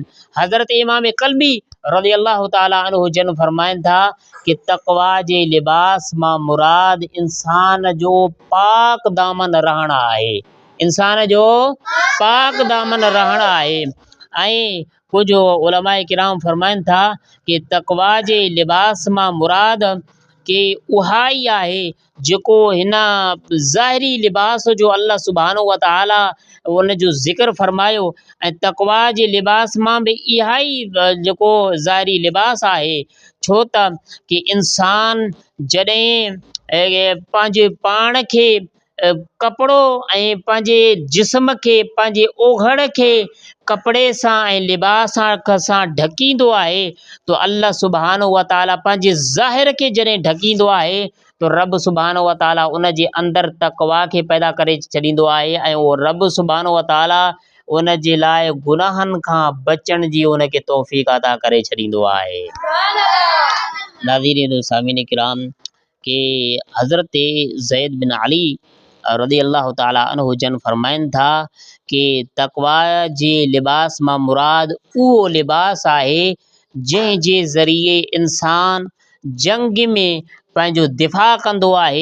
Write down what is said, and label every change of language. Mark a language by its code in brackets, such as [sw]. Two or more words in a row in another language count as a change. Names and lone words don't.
[sd] हज़रत इमाम क़ल्बी [ar] رضي الله تعالى عنه [sd] जन फरमाइनि था कि तक़वा जे लिबास मां मुराद इंसान जो पाक दामन रहण आहे। इंसान जो पाक दामन रहण आहे। ऐं कुझु उलमाए किराम फरमाइनि था कि तक़वा जे लिबास मां मुराद कि उहा ई आहे जेको हिन ज़ाहिरी लिबास जो [ar] الله سبحانه وتعالى [sd] उन जो ज़िक्र फरमायो। ऐं तक़वा जे लिबास मां बि इहा ई जेको ज़ाहिरी लिबास आहे। छो त कि इंसान जॾहिं पंहिंजे पाण खे कपिड़ो ऐं पंहिंजे जिस्म खे, पंहिंजे ओघड़ खे कपिड़े सां ऐं लिबास सां ढकींदो आहे तो [ar] الله سبحانه وتعالى [sd] पंहिंजे ज़ाहिर खे जॾहिं ढकींदो आहे तो [ar] رب سبحانه وتعالى [sd] उन जे अंदरि तक़वा खे पैदा करे छॾींदो आहे। ऐं उहो [ar] رب سبحانه وتعالى [sd] उन जे लाइ गुनाहनि खां बचण जी उनखे तौफ़ीक़ अता करे छॾींदो आहे। नाज़रीन सामिन किराम के हज़रत ज़ैद बिन अली [ar] رضي الله تعالى عنه [sd] जन फरमाइनि था कि तक़वा जे लिबास मां मुराद उहो लिबास आहे जंहिं जे ज़रिए इंसान जंग में पंहिंजो दिफ़ा कंदो आहे।